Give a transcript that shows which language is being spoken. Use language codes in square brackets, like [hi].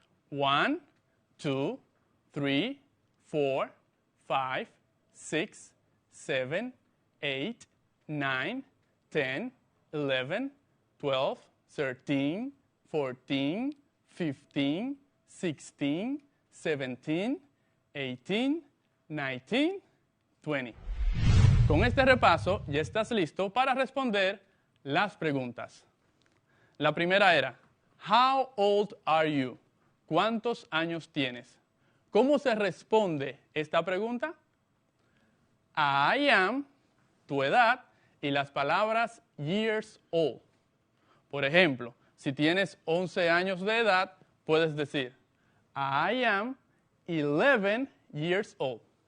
[en] 1, 2, 3, 4, 5, 6, 7, 8, 9, 10, 11, 12, 13, 14, 15, 16, 17, 18, 19, 20. [es] Con este repaso ya estás listo para responder las preguntas. La primera era, [en] How old are you? [es] ¿Cuántos años tienes? ¿Cómo se responde esta pregunta? [en] I am, [es] tu edad, y las palabras [en] years old. [es] Por ejemplo, Si tienes 11 años de edad, puedes decir, [en] I am 11 years old.